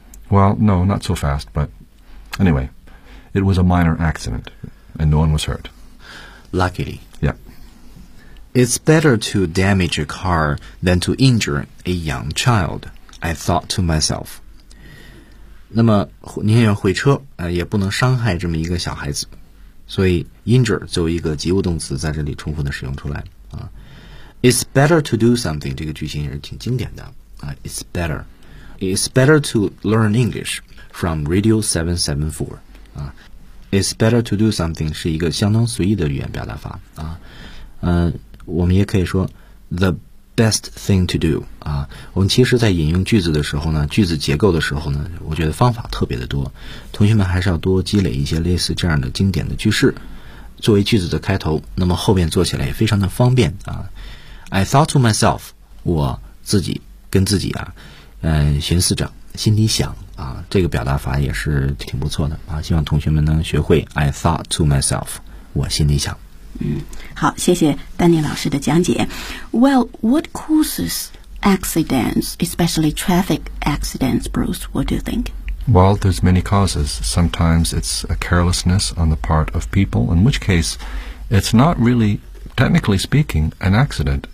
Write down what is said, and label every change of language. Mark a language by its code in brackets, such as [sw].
[en] Well, no, not so fast, but anyway, it was a minor accident, and no one was hurt. Luckily. Yeah. It's better to damage a car than to injure a young child, I thought to myself. [zh] 那么宁愿毁车、也不能伤害这么一个小孩子。所以 injure 作为一个及物动词在这里充分的使用出来。 [en] It's better to do something, [zh] 这个句型也是挺经典的。 [en] It's better. It's better to learn English from Radio 774.、It's better to do something [zh] 是一个相当随意的语言表达法。我们也可以说 [en] the best thing to do [zh] 啊，我们其实在引用句子的时候呢，句子结构的时候呢，我觉得方法特别的多，同学们还是要多积累一些类似这样的经典的句式作为句子的开头，那么后面做起来也非常的方便啊。 [en] I thought to myself [zh] 我自己跟自己啊，寻思着心里想啊，这个表达法也是挺不错的啊，希望同学们能学会 I thought to myself 我心里想。好，谢谢丹尼老师的讲解。 [en] Well, what causes accidents, especially traffic accidents, Bruce? What do you think? Well, there's many causes. Sometimes it's a carelessness on the part of people, in which case it's not really, technically speaking, an accident.